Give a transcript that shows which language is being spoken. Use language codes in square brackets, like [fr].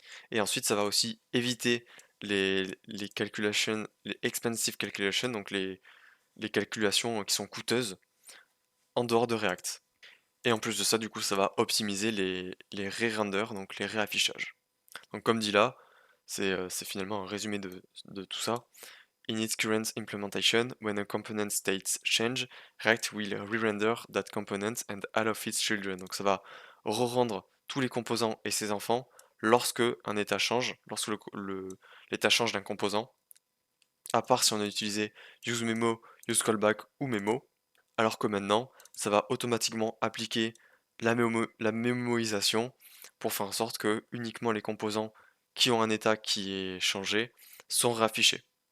[fr] Et ensuite, ça va aussi éviter les calculations, les [en] expensive calculations, [fr] donc les calculations qui sont coûteuses en dehors de React. Et en plus de ça, du coup, ça va optimiser les re-renders, donc les réaffichages. Donc comme dit là, c'est finalement un résumé de tout ça. [en] In its current implementation, when a component states change, React will re-render that component and all of its children. [fr] Donc ça va re-rendre tous les composants et ses enfants lorsque un état change, lorsque l'état change d'un composant, à part si on a utilisé useMemo, useCallback ou Memo, alors que maintenant, ça va automatiquement appliquer la mémoisation pour faire en sorte que uniquement les composants qui ont un état qui est changé sont réaffichés.